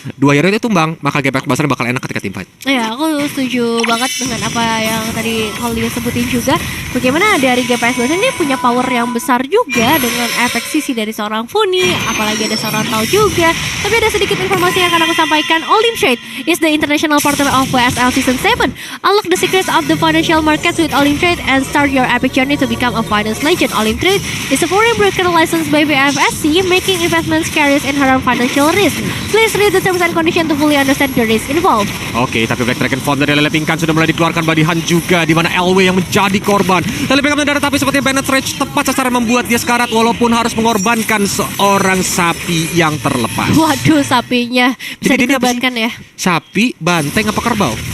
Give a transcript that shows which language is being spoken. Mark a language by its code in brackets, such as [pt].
[id] Dua hero itu tumbang, maka GPX Blaster bakal enak ketika team fight. Iya, aku setuju banget dengan apa yang tadi Holly sebutin juga. Bagaimana dari GPX Blaster ini punya power yang besar juga dengan efek sisi dari seorang Funi, apalagi ada seorang Tau juga. Tapi ada sedikit informasi yang akan aku sampaikan. [en] All In Trade is the international partner of WSL Season 7. Unlock the secrets of the financial markets with All In Trade and start your epic journey to become a finance legend. All In Trade is a foreign broker licensed by VFSC, making investments carries inherent financial risk. Please read the terms and conditions to fully understand the risk involved. [id] Oke, tapi Black Dragon Font dari Lele Pingkan sudah mulai dikeluarkan badihan juga, di mana LW yang menjadi korban. Lele Pingkan mendarat, tapi seperti Bandit Rage tepat sasaran membuat dia sekarat walaupun harus mengorbankan seorang sapi yang terlepas. Waduh, sapinya bisa Jadi dikorbankan ya. Sapi, banteng, apa kerbau?